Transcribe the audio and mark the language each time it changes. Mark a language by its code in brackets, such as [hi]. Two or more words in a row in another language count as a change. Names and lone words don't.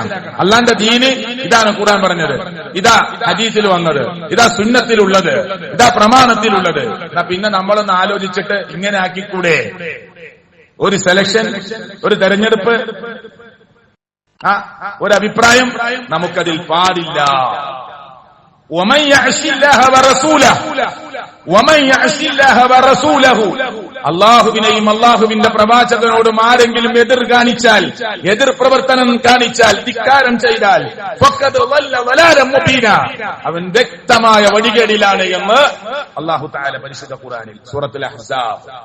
[ml] അല്ലാഹുവിന്റെ ദീന് ഇതാണ് ഖുർആൻ പറഞ്ഞത്, ഇതാ ഹദീസിൽ വന്നത്, ഇതാ സുന്നത്തിലുള്ളത്, ഇതാ പ്രമാണത്തിലുള്ളത്. പിന്നെ നമ്മളൊന്ന് ആലോചിച്ചിട്ട് ഇങ്ങനെ ആക്കിക്കൂടെ? ഒരു സെലക്ഷൻ, ഒരു തെരഞ്ഞെടുപ്പ്, ഒരു അഭിപ്രായം നമുക്കതിൽ പാടില്ല. [ar] ومن يعص الله ورسوله ومن يعص الله ورسوله. [ml] അല്ലാഹുവിനെയും അല്ലാഹുവിന്റെ പ്രവാചകനോടും ആരെങ്കിലും എതിർ കാണിച്ചാൽ, എതിർ പ്രവർത്തനം കാണിച്ചാൽ, ധിക്കാരം ചെയ്താൽ, [ar] فقد ضل ضلالا مبينا, [ml] അവൻ വ്യക്തമായ വഴികേടിലാണ് എന്ന് [ar] الله تعالى [ml] പരിശുദ്ധ ഖുർആനിൽ സൂറത്തുൽ അഹ്സാബ്.